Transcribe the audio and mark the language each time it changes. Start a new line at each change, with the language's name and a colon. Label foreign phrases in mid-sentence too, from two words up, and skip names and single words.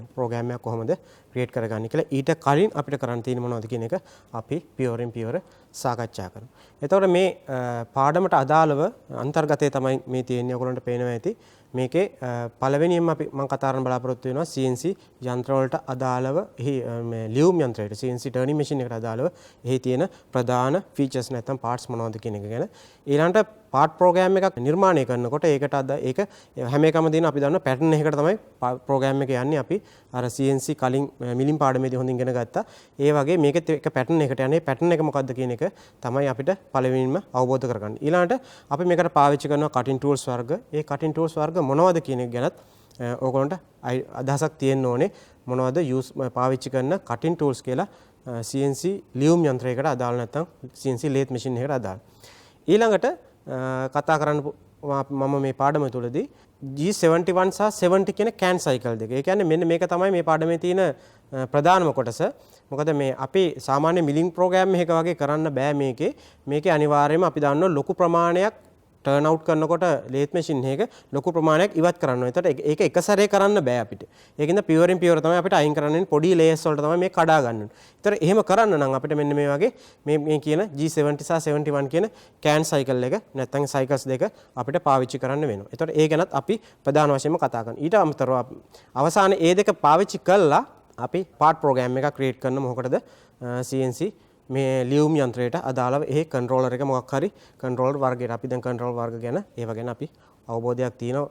Sinhala: ප්‍රෝග්‍රෑම් එකක් කොහොමද ක්‍රියේට් කරගන්නේ කියලා. ඊට කලින් අපිට කරන්න තියෙන මොනවද කියන එක අපි පියවරෙන් පියවර සාකච්ඡා කරමු. එතකොට මේ පාඩමට අදාළව අන්තර්ගතය තමයි මේ තියෙන්නේ. ඔයගොල්ලන්ට පේනවා ඇති. මේකේ පළවෙනියෙන්ම මම කතා කරන්න බලාපොරොත්තු වෙනවා CNC යන්ත්‍ර වලට අදාළව එහි මේ ලියුම් යන්ත්‍රයට
English: CNC turning machine
Sinhala: එකට අදාළව එහි තියෙන ප්‍රධාන features නැත්නම් parts මොනවද කියන එක ගැන. ඊළඟට
English: part program
Sinhala: එකක් නිර්මාණය කරනකොට ඒක හැම එකම දින අපි දන්න pattern එකකට තමයි program එක යන්නේ. අපි අර CNC කලින් මිලින් පාඩමේදී හොඳින් ඉගෙන ගත්තා. ඒ වගේ මේකෙත් එක pattern එකට යන්නේ. pattern එක මොකක්ද කියන එක තමයි අපිට පළවෙනිම අවබෝධ කරගන්න. ඊළඟට අපි මේකට පාවිච්චි කරන
English: cutting tools
Sinhala: වර්ග. ඒ
English: cutting tools
Sinhala: වර්ග මොනවද කියන එක ගැනත් ඕගොල්ලන්ට අදහසක් තියෙන්න ඕනේ. මොනවද පාවිච්චි කරන
English: cutting tools
Sinhala: කියලා CNC ලියුම් යන්ත්‍රයකට අදාළ නැත්නම්
English: CNC lathe machine
Sinhala: එකකට අදාළ. ඊළඟට කතා කරන්න මම මේ පාඩම තුළදී G71 සහ 70 කියන
English: can cycle
Sinhala: දෙක. ඒ කියන්නේ මෙන්න මේක තමයි මේ පාඩමේ තියෙන ප්‍රධානම කොටස. මොකද මේ අපි සාමාන්‍ය
English: milling program
Sinhala: එකක වගේ කරන්න බෑ මේකේ අනිවාර්යයෙන්ම අපි දන්නවා ලොකු ප්‍රමාණයක්
English: turn out
Sinhala: කරනකොට
English: lathe machine
Sinhala: එක ලොකු ප්‍රමාණයක් ඉවත් කරන්න ඕනේ. ඒතට ඒක එක සැරේ කරන්න බෑ අපිට. ඒකින්ද පියවරෙන් පියවර තමයි අපිට අයින් කරන්න වෙන්නේ. පොඩි ලේයර්ස් වලට තමයි මේක කඩා ගන්න ඕනේ. ඒතර එහෙම කරන්න නම් අපිට මෙන්න මේ වගේ මේ කියන G70 සහ 71 කියන
English: can cycle
Sinhala: එක නැත්නම් cycles දෙක අපිට පාවිච්චි කරන්න වෙනවා. ඒතර ඒ ගැනත් අපි ප්‍රධාන වශයෙන්ම කතා කරනවා. ඊට අමතරව අවසානයේ මේ දෙක පාවිච්චි කළා අපි
English: part program
Sinhala: එකක් create කරන මොකටද CNC මේ ලියුම් යන්ත්‍රයට අදාළව ඒ කන්ට්‍රෝලර් එක මොකක් හරි කන්ට්‍රෝලර් වර්ගයකට අපි දැන් කන්ට්‍රෝල් වර්ග ගැන ඒව ගැන අපි අවබෝධයක් තියෙනවා.